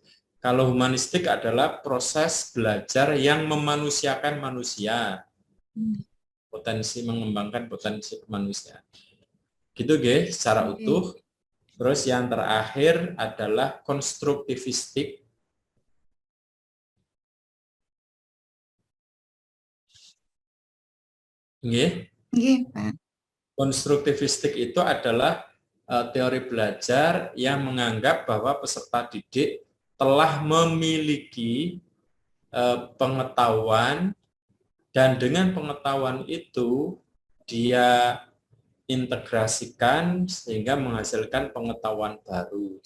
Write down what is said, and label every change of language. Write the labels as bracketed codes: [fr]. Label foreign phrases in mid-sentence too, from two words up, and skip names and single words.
[id] Kalau humanistik adalah proses belajar yang memanusiakan manusia. Potensi mengembangkan potensi kemanusiaan. Gitu, Ge, secara utuh. Terus yang terakhir adalah konstruktivistik. Nggih. Nggih, Pak. Konstruktivistik itu adalah teori belajar yang menganggap bahwa peserta didik telah memiliki pengetahuan, dan dengan pengetahuan itu dia integrasikan sehingga menghasilkan pengetahuan baru.